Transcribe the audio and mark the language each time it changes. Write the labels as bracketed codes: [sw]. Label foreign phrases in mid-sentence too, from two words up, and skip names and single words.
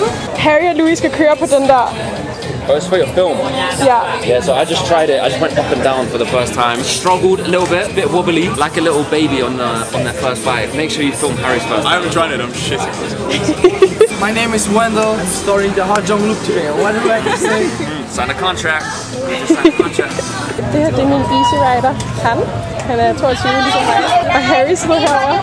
[da] Harry og Louis skal køre på den der. [en] Oh, it's for your film? Yeah. Yeah, so I just tried it. I just went up and down for the first time. Struggled a little bit wobbly, like a little baby on that first bite. Make sure you film Harry's first. I haven't tried it, I'm shitting. My name is Wendell. I'm starring the Hajang Lu today. What do I have to say? Sign a contract. Just sign a contract. [da] Det her det er min Easy Rider. Han er 22 ligesom mig. Og Harry sidder herovre.